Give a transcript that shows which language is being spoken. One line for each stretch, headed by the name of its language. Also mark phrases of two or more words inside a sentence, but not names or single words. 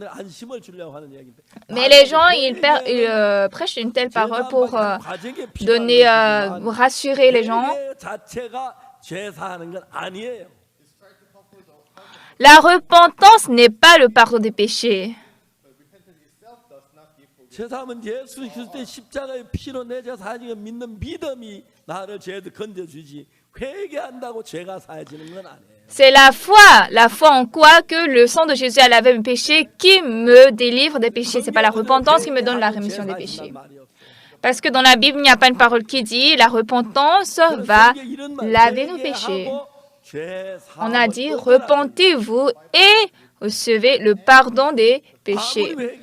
French: Mais les gens, ils prêchent une telle parole pour rassurer les gens. La repentance n'est pas le pardon des péchés.
Korean: 죄사함은 예수 그리스도의 십자가의 피로 내 죄 사하는 믿는 믿음이 나를 죄에서 건져주지 회개한다고 죄가 사해지는 건 아니에요.
French: C'est la foi en quoi que le sang de Jésus a lavé mes péchés qui me délivre des péchés. C'est pas la repentance qui me donne la rémission des péchés. Parce que dans la Bible, il n'y a pas une parole qui dit la repentance va laver nos péchés. On a dit repentez-vous et recevez le pardon des péchés.